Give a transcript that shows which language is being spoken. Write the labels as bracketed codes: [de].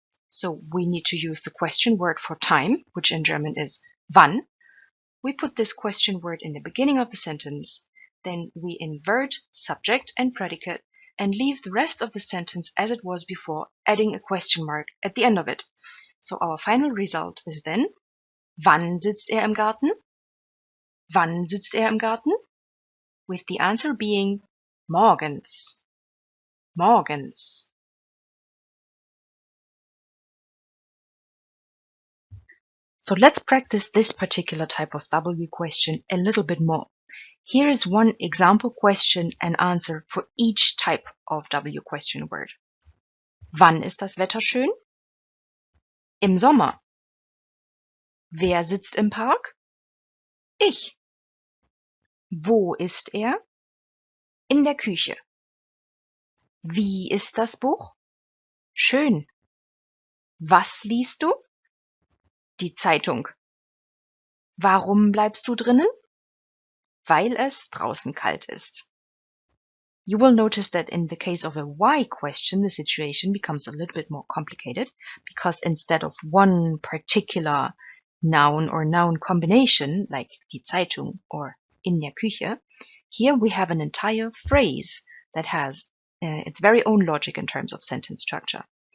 [en] So we need to use the question word for time, which in German is wann. We put this question word in the beginning of the sentence, then we invert subject and predicate and leave the rest of the sentence as it was before, adding a question mark at the end of it. So our final result is then, [de] wann sitzt im Garten? Wann sitzt im Garten? [en] With the answer being morgens. Morgens. So let's practice this particular type of W question a little bit more. Here is one example question and answer for each type of W question word. [de] Wann ist das Wetter schön? Im Sommer. Wer sitzt im Park? Ich. Wo ist er? In der Küche. Wie ist das Buch? Schön. Was liest du? Die Zeitung. Warum bleibst du drinnen? Weil es draußen kalt ist. [en] You will notice that in the case of a why question, the situation becomes a little bit more complicated because instead of one particular noun or noun combination, like [de] die Zeitung [en] or [de] in der Küche, [en] here we have an entire phrase that has its very own logic in terms of sentence structure.